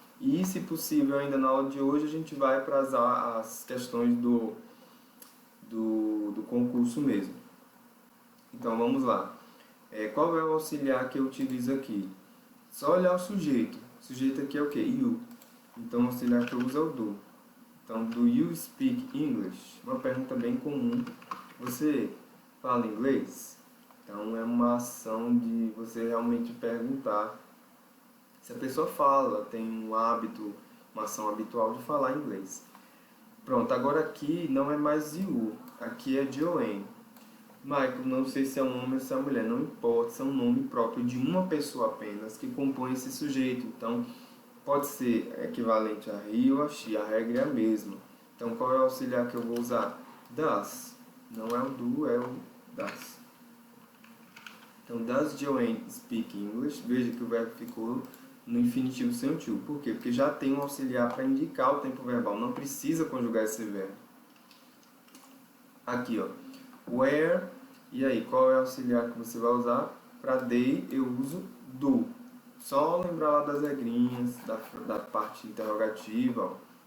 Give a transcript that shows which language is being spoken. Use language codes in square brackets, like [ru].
[pt] E, se possível, ainda na aula de hoje, a gente vai para as questões do concurso mesmo. Então, vamos lá. Qual é o auxiliar que eu utilizo aqui? Só olhar o sujeito. O sujeito aqui é o quê? You. Então, o auxiliar que eu uso é o do. [en] Então, do you speak English? [pt] Uma pergunta bem comum. Você fala inglês? Então, é uma ação de você realmente perguntar se a pessoa fala, tem um hábito, uma ação habitual de falar inglês. Pronto, agora aqui não é mais you, aqui é Joanne. Michael, não sei se é um homem ou se é uma mulher, não importa, se é um nome próprio de uma pessoa apenas que compõe esse sujeito. Então, pode ser equivalente a he ou a she, a regra é a mesma. Então, qual é o auxiliar que eu vou usar? Does. Não é o do, é o does. [en] Então, does Joanne speak English? [pt] Veja que o verbo ficou no infinitivo sem o to. Por quê? Porque já tem um auxiliar para indicar o tempo verbal. Não precisa conjugar esse verbo. Aqui, ó. Where. E aí, qual é o auxiliar que você vai usar? Para they, eu uso do. Só lembrar lá das regrinhas, da parte interrogativa.